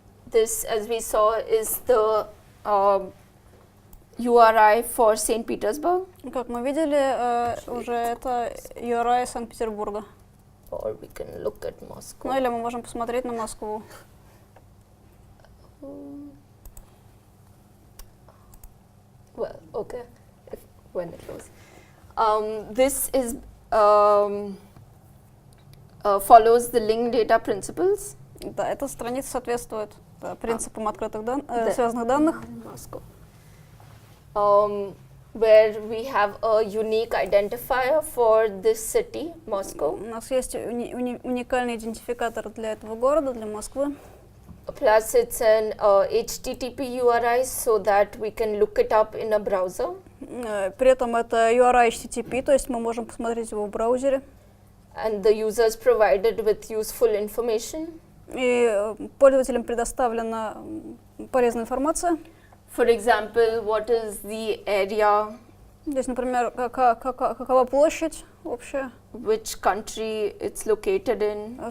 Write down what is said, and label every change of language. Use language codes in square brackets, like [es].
[en] this, as we saw, is the URI for St. Petersburg. [ru] Как мы видели, уже это URI Санкт-Петербурга. [en] Or we can look at Moscow. [ru] Ну или мы можем посмотреть на Москву. [en] Well, okay, when it goes. This is follows the linked data principles. [ru] Да, эта страница соответствует принципам открытых связанных данных. [en] Moscow. Where we have a unique identifier for this city, Moscow. [ru] У нас есть уникальный идентификатор для этого города, для Москвы. [en] Plus it's an HTTP URI so that we can look it up in a browser. [ru] При этом это URI HTTP, то есть мы можем посмотреть его в браузере. [en] And the user is provided with useful information. [ru] И пользователям предоставлена полезная информация. [en] For example, what is the area? [ru] Здесь, например, какова площадь общая? [en] Which country it's located in?